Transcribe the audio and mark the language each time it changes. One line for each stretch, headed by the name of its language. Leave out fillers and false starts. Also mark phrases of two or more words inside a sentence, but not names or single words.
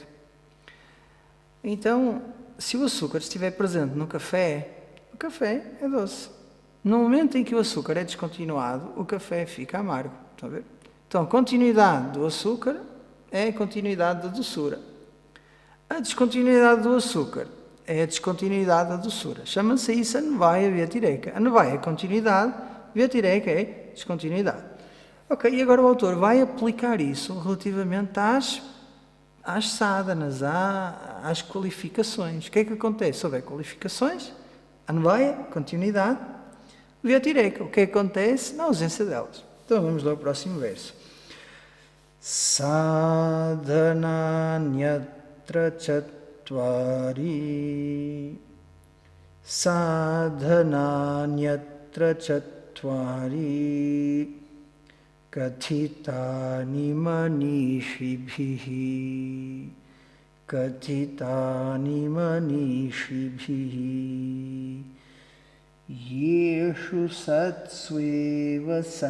Portuguese: Então, se o açúcar estiver presente no café, o café é doce. No momento em que o açúcar é descontinuado, o café fica amargo. Estão a ver? Então, a continuidade do açúcar é a continuidade da doçura. A descontinuidade do açúcar é a descontinuidade da doçura. Chama-se isso
Sanskrit: anvaya vyatireka.
Portuguese: Anvaya é continuidade, vyatireka é descontinuidade. Ok, e agora o autor vai aplicar isso relativamente às sadhanas, às qualificações. O que é que acontece? Se houver qualificações, anvaya, continuidade, vyatireka. O que acontece na ausência delas? Então vamos lá ao próximo verso.
Sanskrit: Sadhananyatra chatvari sadhananyatra chatvari kathitani manishibhihi Yeshu satsveva